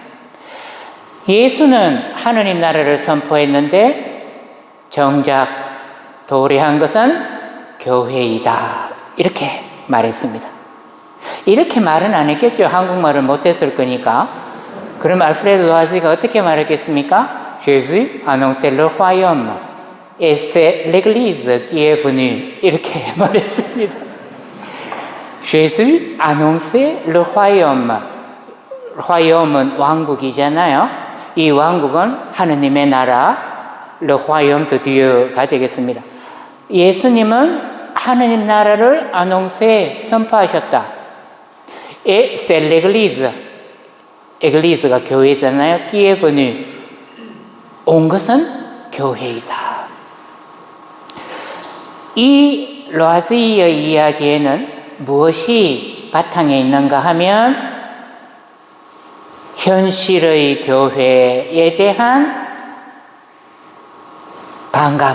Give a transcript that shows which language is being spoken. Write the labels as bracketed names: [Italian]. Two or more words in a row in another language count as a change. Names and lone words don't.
[Korean] 예수는 하느님 나라를 선포했는데 정작 도래한 것은 교회이다. 이렇게 말했습니다. 이렇게 말은 안 했겠죠. 한국말을 못했을 거니까. 그럼 알프레드 로아지가 어떻게 말했겠습니까? [French] Jésus annonçait le royaume et c'est l'église qui est venue. [Korean] 이렇게 말했습니다. [French] Jésus annonçait le royaume. [Korean] royaume은 왕국이잖아요. 이 왕국은 하느님의 나라, [French] le royaume de Dieu가 되겠습니다. [Korean] 예수님은 하느님 나라를 annoncer, 선포하셨다. [French] Et c'est l'église. [Korean] 에글리스가 교회잖아요. [French] qui est venue. [Korean] 온 것은 교회이다. 이 로아지의 이야기에는 무엇이 바탕에 있는가 하면 현실의 교회에 대한 반감.